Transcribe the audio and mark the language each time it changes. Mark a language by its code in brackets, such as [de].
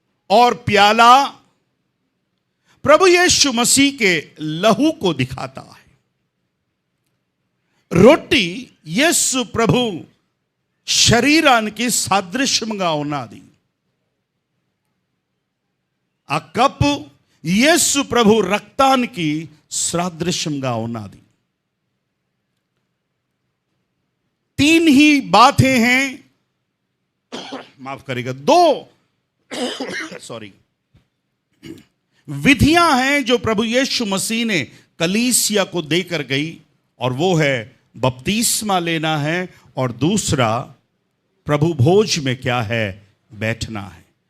[hi] और प्याला प्रभु यीशु मसीह के लहू को दिखाता है। रोटी यीशु प्रभु [te] शरीराనికి సాదృశ్యంగా ఉన్నది। ఆ కప్పు యేసు ప్రభు రక్తానికి సాదృశ్యంగా ఉన్నది। [hi] तीन ही बातें हैं, माफ करिएगा, दो विधियां हैं जो प्रभु यीशु मसीह ने कलीसिया को देकर गई, और वो है बपतिस्मा लेना है और दूसरा प्रभु भोज में क्या है, बैठना है।